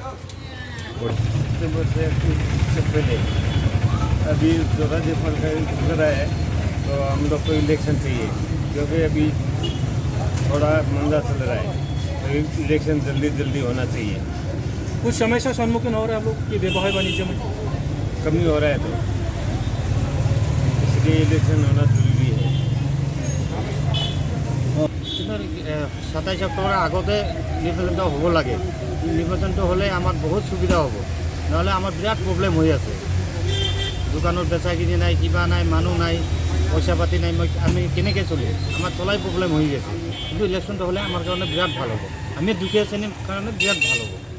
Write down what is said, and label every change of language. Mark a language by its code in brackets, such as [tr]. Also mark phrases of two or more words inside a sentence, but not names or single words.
[hi] अभी जो राज्यपाल का रहा है तो हम लोग को इलेक्शन चाहिए क्योंकि अभी थोड़ा मंदा चल रहा है तो इलेक्शन जल्दी होना चाहिए कुछ समस्या सम्मुखीन हो रहा है आप लोग कि व्यवहार वाणिज्य में कमी हो रहा है तो इसलिए इलेक्शन होना जरूरी है [as] কিন্তু 27 অক্টোবৰৰ আগতে নিৰ্বাচনটো হ'ব লাগে নিৰ্বাচনটো হ'লে আমাৰ বহুত সুবিধা হ'ব নহ'লে আমাৰ বিৰাট প্ৰব্লেম হৈ আছে দোকানত বেচা কিনি নাই কিবা নাই মানুহ নাই পইচা পাতি নাই আমি কেনেকৈ চলি আমাৰ চলাই প্ৰব্লেম হৈ আছে কিন্তু ইলেকশ্যনটো হ'লে আমাৰ কাৰণে বিৰাট ভাল হ'ব আমি দুখীয়া শ্ৰেণীৰ কাৰণে বিৰাট ভাল হ'ব